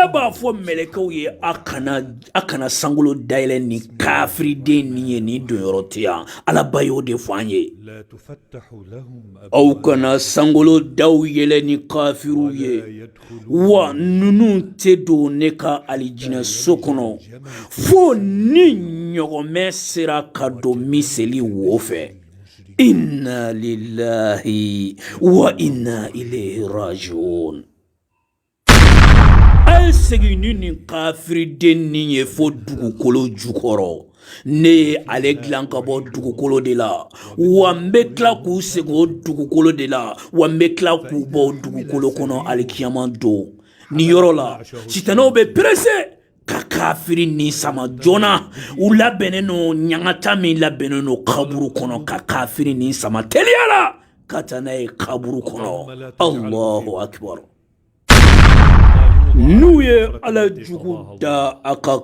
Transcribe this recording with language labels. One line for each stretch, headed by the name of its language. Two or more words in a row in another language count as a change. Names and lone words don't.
Bambara: b'a fɔ mɛlɛkɛw ye a kana sankolo dayɛlɛ ni kafiriden nin ye nin donyɔrɔ tɛ yan ala ba y'o de fɔ an ye aw kana sankolo daw yɛlɛ ni kafiriw ye wa ninnu tɛ don ne ka alijinɛso kɔnɔ fo ni ɲɔgɔnmɛ sera ka don miseli wo fɛ
Arabic: إنا لله وإنا إليه راجعون
Bambara: ay segin ni kafiriden nin ye fo dugukolo jukɔrɔ ne ye ale dilan ka bɔ dugukolo de la wa n bɛ tila k'u segin o dugukolo de la wa n bɛ tila k'u bɔ o dugukolo kɔnɔ alikiyama don ni yɔrɔ la sitanɛw bɛ perese ka kafiri ni sama joona u labɛnnen no ɲangata min labɛnnen no kaburu kɔnɔ ka kafiri ni sama teliya la ka taa n'a ye kaburu kɔnɔ
Arabic: الله أكبر
Bambara: n'u ye ala jugu da a ka